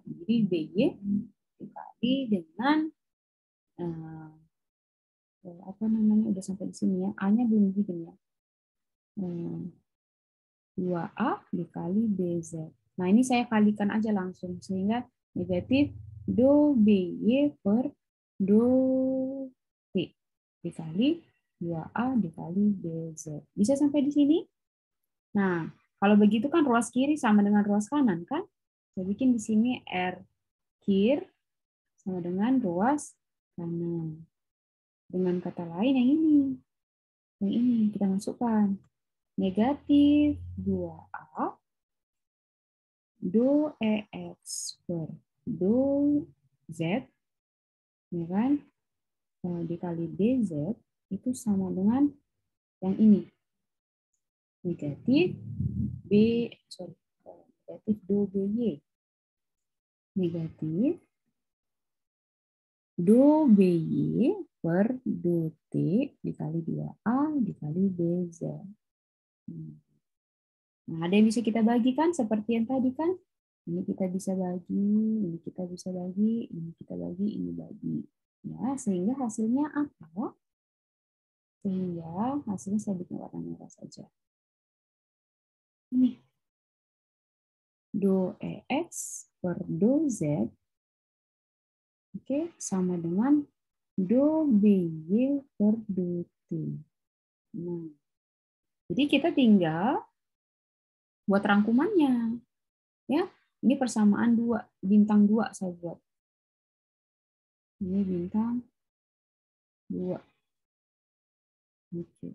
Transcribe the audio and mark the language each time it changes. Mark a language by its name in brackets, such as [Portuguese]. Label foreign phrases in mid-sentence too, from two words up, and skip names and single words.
[Indonesian] Jadi DY dikali dengan apa namanya, udah sampai di sini ya, A-nya belum bikin ya. 2A dikali DZ. Nah, ini saya kalikan aja langsung sehingga negatif do BY per do T dikali 2A dikali DZ. Bisa sampai di sini? Nah, kalau begitu kan ruas kiri sama dengan ruas kanan kan? Saya bikin di sini R kir sama dengan ruas kanan. Dengan kata lain yang ini. Yang ini kita masukkan. Negatif 2A do EX per do Z, ya kan? Dikali DZ itu sama dengan yang ini. Negatif negatif do BY. Negatif do BY per do T dikali dikali 2A dikali BZ. Nah, ada yang bisa kita bagikan seperti yang tadi kan? Ini kita bisa bagi, ini kita bisa bagi, ini kita bagi, ini bagi. Ya, sehingga hasilnya apa? Sehingga hasilnya saya bikin warna merah saja. Ini. Do EX per do Z, oke, sama dengan do BY per do T. Nah, jadi kita tinggal buat rangkumannya. Ya, ini persamaan 2, bintang 2 saya buat. Ini bintang 2. Oke.